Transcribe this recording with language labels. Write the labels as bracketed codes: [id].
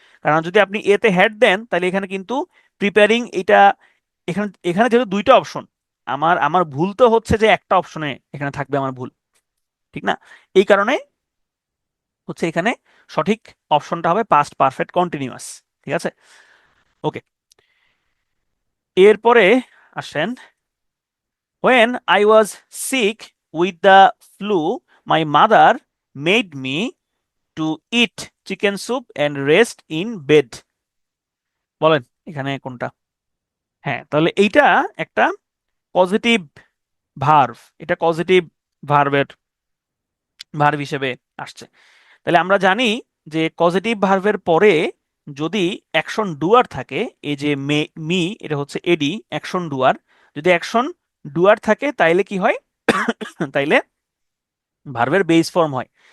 [bn] কারণ যদি আপনি এতে হ্যাড দেন তাহলে এখানে কিন্তু প্রিপেয়ারিং এটা, এখানে এখানে যেহেতু দুইটা অপশন, আমার আমার ভুল তো হচ্ছে যে একটা অপশনে এখানে থাকবে আমার ভুল, ঠিক না? এই কারণে হচ্ছে এখানে সঠিক অপশনটা হবে পাস্ট পারফেক্ট কন্টিনিউয়াস। ঠিক আছে, ওকে। এরপরে আসেন, [en] when I was sick with the flu, my mother made me to eat chicken soup and rest in bed. [bn] বলেন এখানে কোনটা? হ্যাঁ, তাহলে এইটা একটা পজিটিভ ভার্ব, এটা পজিটিভ ভার্বের ভার্ব হিসেবে আসছে। তাহলে আমরা জানি যে পজিটিভ ভার্বের পরে যদি অ্যাকশন ডুয়ার থাকে, এই যে মি এটা হচ্ছে এডি অ্যাকশন ডুয়ার, যদি অ্যাকশন ডুয়ার থাকে তাইলে কি হয়? তাইলে ভার্বের বেস ফর্ম হয়।